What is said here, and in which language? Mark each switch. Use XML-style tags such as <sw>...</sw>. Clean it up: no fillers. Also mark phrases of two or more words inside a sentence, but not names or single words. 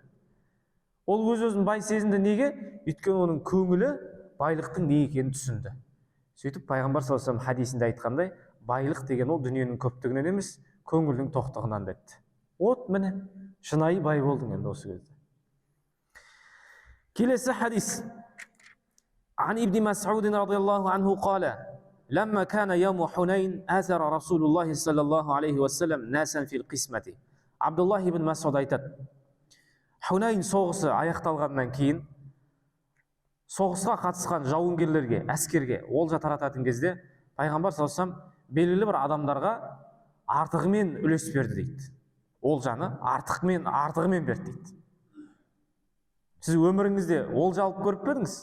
<kk>Ол өз-өзін бай сезінді неге? Өйткені оның көңілі байлықтың не екенін түсінді. Сөйтіп пайғамбар</kk> <ar>صلى الله عليه وسلم</ar> <kk>хадисінде айтқандай, байлық деген ол дүниенің көптігінен емес, көңілдің тоқтығынан деді. Вот міне, шынайы бай болдың енді осы кезде. Келесі хадис.</kk> <ar>عن ابن مسعود رضي الله عنه قال: لما كان يوم حنين آثر رسول الله صلى الله عليه وسلم ناسا في القسمة.</ar> <kk>Абдуллах ибн Мас'уд айтады, Хунайн соғысы аяқталғаннан кейін соғысқа қатысқан жауынгерлерге, әскерге олжа тарататын кезде пайғамбар</kk> <ar>صلى الله عليه وسلم</ar> <kk>белгілі бір адамдарға артығымен үлес берді дейді. Олжаны артығымен берді дейді. Сіз өміріңізде олжа алып көріп пе едіңіз?</kk>